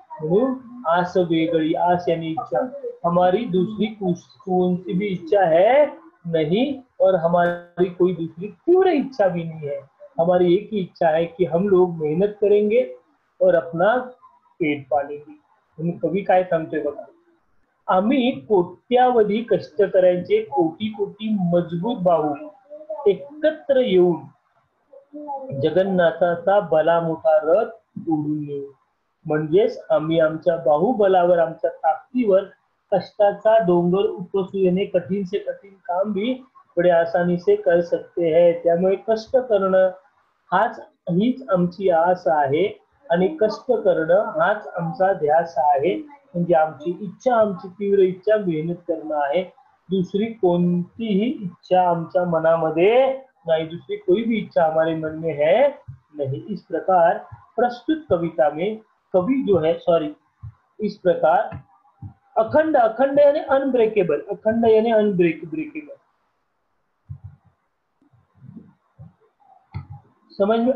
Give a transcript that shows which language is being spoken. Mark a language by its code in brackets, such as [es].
[mr] म्हणून आस वेगळी, [hi] आस यानी इच्छा, हमारी दूसरी कौन सी भी इच्छा है नहीं, और हमारी कोई दूसरी तीव्र इच्छा भी नहीं है. हमारी एक ही इच्छा है कि हम लोग मेहनत करेंगे और अपना पेट पालेंगे. [mr] म्हणून कवी काय सांगतोय बघा, आम्ही कोट्यावधी कष्टकऱ्यांचे कोटी कोटी मजबूत बाहू एकत्र येऊन जगन्नाथाचा भला मोठा रथ ओढून नेऊ. म्हणजेच आम्ही आमच्या बाहुबलावर, आमच्या ताकदीवर कष्टाचा डोंगर उपसू येणे, [hi] कठीण से कठीण काम भी बड़े आसानी से कर सकते हैं. [mr] त्यामुळे कष्ट करणं हीच आमची आस आहे आणि कष्ट करणं हाच आमचा ध्यास आहे. म्हणजे आमची इच्छा, आमची तीव्र इच्छा मेहनत करणं आहे. दूसरी कोणतीही इच्छा आमच्या मनामध्ये नहीं, [hi] दूसरी कोई भी इच्छा हमारे मन में है नहीं. इस प्रकार प्रस्तुत कविता में कवि जो है, सॉरी, इस प्रकार अखंड, अखंड यानी अनब्रेकेबल, अखंड यानी ब्रेकेबल, समझ में?